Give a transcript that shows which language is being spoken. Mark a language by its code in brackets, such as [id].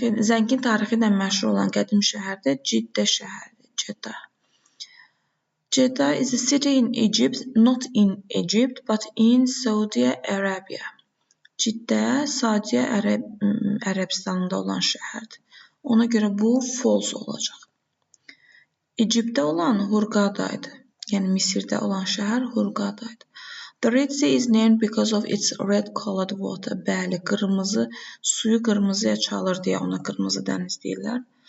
[az] Zəngin tarixi ilə məşhur olan qədim şəhər də Ciddə şəhəridir. Ciddə. [en] Jeddah is a city in Egypt, not in Egypt, but in Saudi Arabia. [az] Ciddə Saudiya Ərəbistanında olan şəhərdir. Ona görə bu false olacaq. Egyptdə olan Hurghada idi. Yəni Misirdə olan şəhər Hurghada idi. [en] The Red Sea is named because of its red-colored water. [az] Bəli, suyu qırmızıya çalır deyə ona qırmızı dəniz deyirlər.